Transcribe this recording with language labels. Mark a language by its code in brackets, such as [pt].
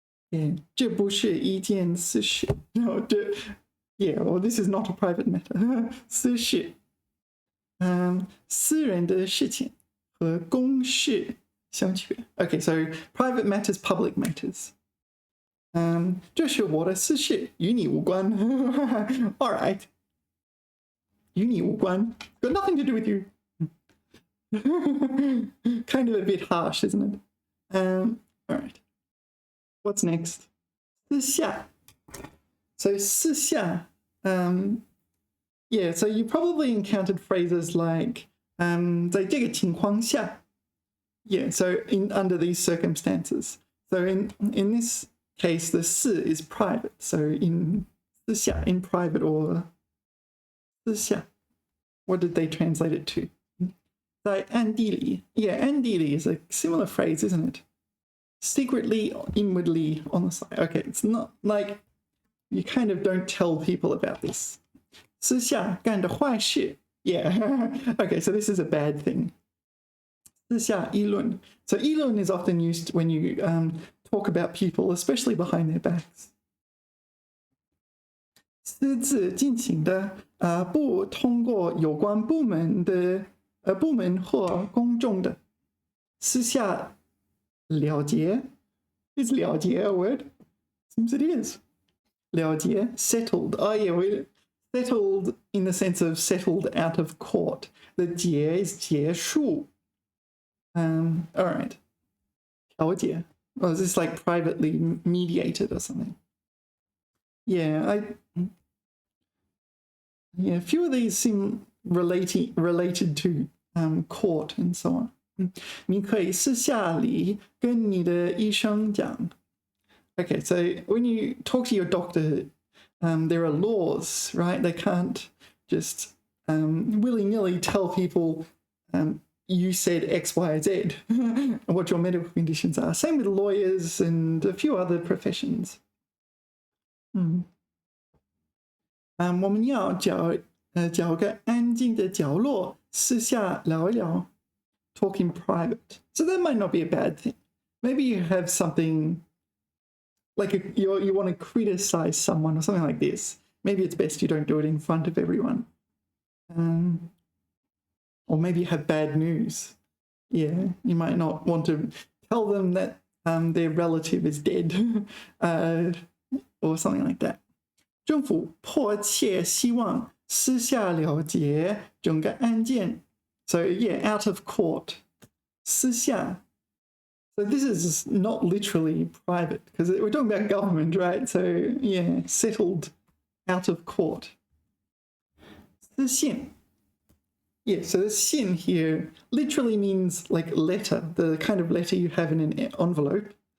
[zh] Yeah. 这不是一件私事. [en] No, yeah, well, this is not a private matter. [zh] 私事. 私人的事情和公事 [en] Okay, so private matters, public matters. [zh] 这是我的私事，与你无关。 All right. 与你无关. [en] Got nothing to do with you. Kind of a bit harsh, isn't it? All right. What's next? 私下. So 私下, yeah, so you probably encountered phrases like 在这个情况下. Yeah, so under these circumstances. So in this case, the 私 is private. So in 私下, in private, or 私下. What did they translate it to? [zh] 在暗地里. [en] Yeah, 暗地里 is a similar phrase, isn't it? Secretly, inwardly, on the side. Okay, it's not like you kind of don't tell people about this. [zh] 私下干的坏事.Yeah. [en] Okay, so this is a bad thing. [zh] 私下议论. [en] So 议论 is often used when you talk about people, especially behind their backs. [zh] 私自进行的不通过有关部门或公众的私下了结. [en] Is 了结 a word? Seems it is. 了结, settled. Oh yeah, we settled in the sense of settled out of court. The 结 is 结束.All right. 调解. Oh, is this like privately mediated or something? Yeah, Yeah, a few of these seem related to court and so on. [zh] 你可以私下里跟你的医生讲。 [en] Okay, so when you talk to your doctor, there are laws, right? They can't just willy-nilly tell people you said X, Y, Z and what your medical conditions are. Same with lawyers and a few other professions. [zh] 我们要找个安静的角落私下聊一聊 [en] talk in private. So that might not be a bad thing. Maybe you have something like you want to criticize someone or something like this. Maybe it's best you don't do it in front of everyone. Or maybe you have bad news. Yeah, you might not want to tell them that their relative is dead or something like that. [zh] 政府迫切希望私下了结整个案件。 [en] So yeah, out of court. 私下. So this is not literally private because we're talking about government, right? So yeah, settled out of court. [zh] 私信. [en] Yeah, so the 信 here literally means like letter, the kind of letter you have in an envelope.